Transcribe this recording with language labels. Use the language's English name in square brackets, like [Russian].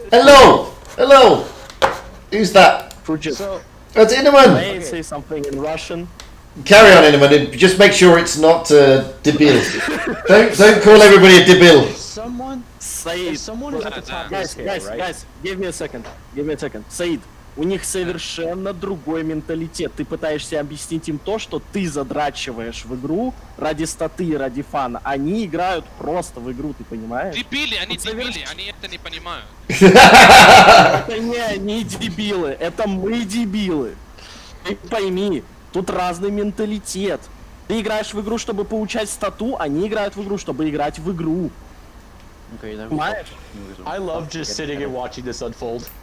[English] Hello. Who's that? so That's Inaman. May I say something in Russian? Carry on, Inaman. Just make sure it's not debil. don't call everybody a debil. [Russian] Саид, [English] someone is at the top of guys, the scale, right? guys, give me a second. [Russian] Саид, у них совершенно другой менталитет. Ты пытаешься объяснить им то, что ты задрачиваешь в игру ради статы, ради фана. Они играют просто в игру, ты понимаешь? Дебили, они это не понимают. Это не они дебилы, это мы дебилы. Ты пойми, тут разный менталитет. Ты играешь в игру, чтобы получать стату, они играют в игру, чтобы играть в игру. [English] Okay, that [Russian] Понимаешь? [English] I love just sitting and watching this unfold.